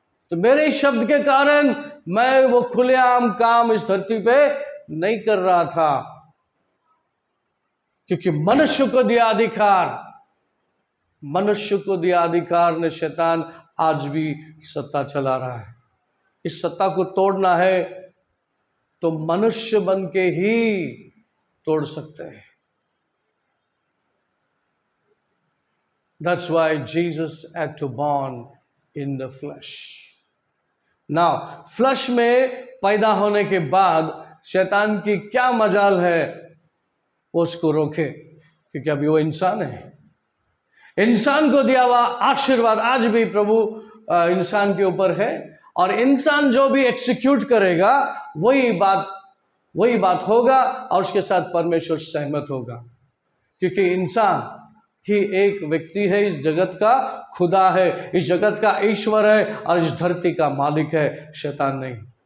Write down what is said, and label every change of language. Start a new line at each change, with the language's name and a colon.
Hindi: तो मेरे शब्द के कारण मैं वो खुलेआम काम इस धरती पे नहीं कर रहा था, क्योंकि मनुष्य को दिया अधिकार, मनुष्य को दिया अधिकार ने शैतान आज भी सत्ता चला रहा है। इस सत्ता को तोड़ना है तो मनुष्य बन के ही तोड़ सकते हैं।
English: That's why Jesus had to born in the flesh.
Hindi: Now, flush में पैदा होने के बाद शैतान की क्या मजाल है वो उसको रोके, क्योंकि अभी वो इंसान है। इंसान को दिया हुआ आशीर्वाद आज भी प्रभु इंसान के ऊपर है, और इंसान जो भी एक्सिक्यूट करेगा वही बात होगा, और उसके साथ परमेश्वर सहमत होगा, क्योंकि इंसान ही एक व्यक्ति है, इस जगत का खुदा है, इस जगत का ईश्वर है, और इस धरती का मालिक है, शैतान नहीं।